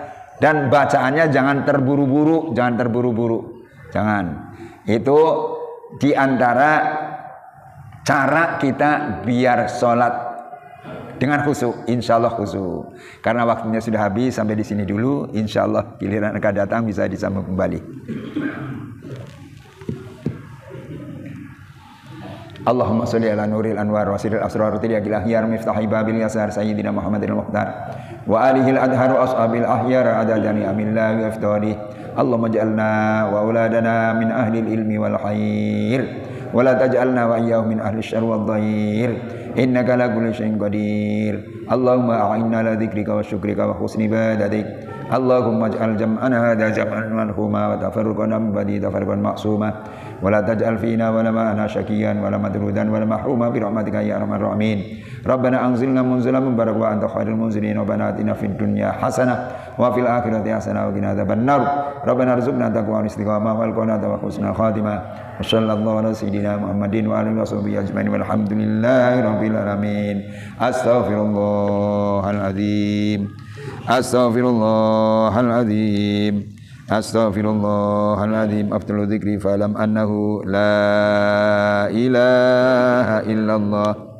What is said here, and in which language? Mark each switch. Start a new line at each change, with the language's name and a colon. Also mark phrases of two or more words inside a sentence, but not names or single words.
Indonesian: Dan bacaannya jangan terburu-buru, Jangan. Itu diantara cara kita biar sholat dengan khusyuk.
Arabic: إن شاء الله khusyuk.
Indonesian: Karena waktunya sudah habis, sampai di sini dulu.
Arabic: إن شاء الله
Indonesian: giliran akan datang bisa disambung kembali.
Arabic: اللهم صل على نور الأنوار وسر الأسرار ترياق الأخيار مفتاح باب اليسار سيدنا محمد المختار وآله الأطهار أصحابه الأخيار عدد نعم الله وإفضاله. اللهم اجعلنا وأولادنا من أهل العلم والخير ولا تجعلنا وإياهم من أهل الشر والضير إنك على كل شيء قدير. اللهم أعنا على ذكرك وشكرك وحسن عبادتك. اللهم اجعل جمعنا هذا جمعا مرحوما وتفرقنا من بعده تفرقا معصوما ولا تجعل فينا ولا معنا شقيا ولا مطرودا ولا محروما برحمتك يا أرحم الراحمين. ربنا أنزلنا منزلا مباركا وأنت خير المنزلين ربنا آتنا في الدنيا حسنة وفي الآخرة حسنة وقنا عذاب النار. ربنا ارزقنا التقوى والاستقامة والقناعة وحسن الخاتمة. وصلى الله على سيدنا محمد وعلى آله وصحبه أجمعين والحمد لله رب العالمين. أستغفر الله العظيم. أستغفر الله العظيم أستغفر الله العظيم. أفضل الذكر فاعلم أنه لا إله إلا الله.